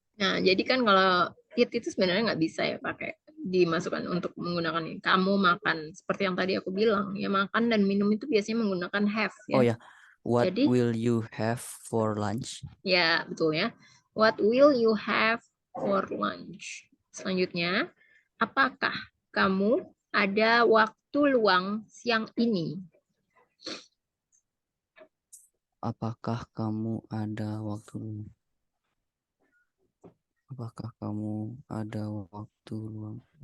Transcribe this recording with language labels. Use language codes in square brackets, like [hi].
[id] Nah, jadi kan kalau eat itu sebenarnya nggak bisa ya pakai dimasukkan untuk menggunakan ini. Kamu makan seperti yang tadi aku bilang ya, makan dan minum itu biasanya menggunakan have ya. Oh ya, [en] what [id] Jadi, [en] will you have for lunch? [id] ya betul ya. [en] What will you have for lunch? [id] Selanjutnya, apakah kamu ada waktu luang siang ini? Apakah kamu ada waktu luang? Apakah kamu ada waktu luang?